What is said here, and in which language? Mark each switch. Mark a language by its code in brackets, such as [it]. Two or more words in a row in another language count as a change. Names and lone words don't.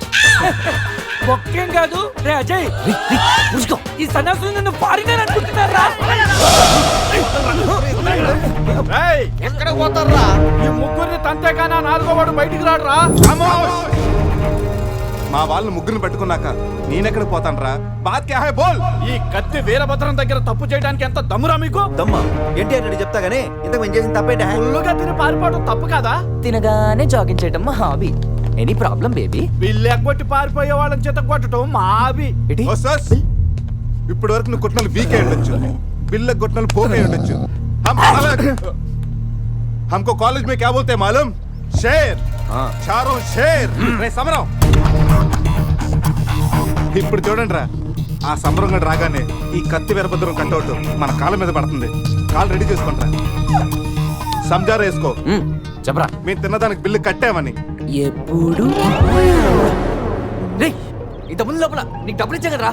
[te] ఒక్కేం కాదు రే అజయ్, ఈ సన్యాసులు నన్ను ఫారినర్ అనుకుంటున్నారా? ఎక్కడ పోతారా? ఈ ముగ్గురిని తంతేగానా 4వ వాడు బయటికి రాడురా. మా వాళ్ళని ముగ్గురిని పెట్టుకున్నాక నేనెక్కడ పోతాను రా? [hi] बात क्या है बोल. [te] ఈ కత్తి వీరభద్రం దగ్గర తప్పు చేయడానికి ఎంత దమ్మురా మీకు? దమ్మ ఏంటి అంటే చెప్తా గానీ ఇంతకు మేము చేసిన తప్పేంటి? ఫుల్లుగా తిని పారిపోవడం తప్పు కదా? తినగానే జాగింగ్ చేయడం మా హాబీ. [en] any problem baby? [te] బిల్లు ఎగ్గొట్టి పారిపోయే వాళ్ళని చేత కొట్టడం మా హాబీ. ఇప్పటి వరకు నువ్వు కొట్టినలు వీకే ఉండొచ్చు, బిల్ల కొట్టినలు పోకే ఉండొచ్చు. [hi] हमको कॉलेज में क्या बोलते हैं मालूम? शेर. चारों शेर. [te] రే సమరం, ఇప్పుడు చూడండి రా, ఆ సమరం గడు రాగానే ఈ కత్తి వీరభద్రం కట్అవుట్ మన కాళ్ళ మీద పడుతుంది. కాళ్ళు రెడీ చేసుకుంటారా? సంజారా వేసుకో. చెప్పరా. మేము తిన్నదానికి బిల్లు కట్టామని. ఎప్పుడు ఇంత ముందు లోపల నీకు డబ్బులు ఇచ్చా కదరా?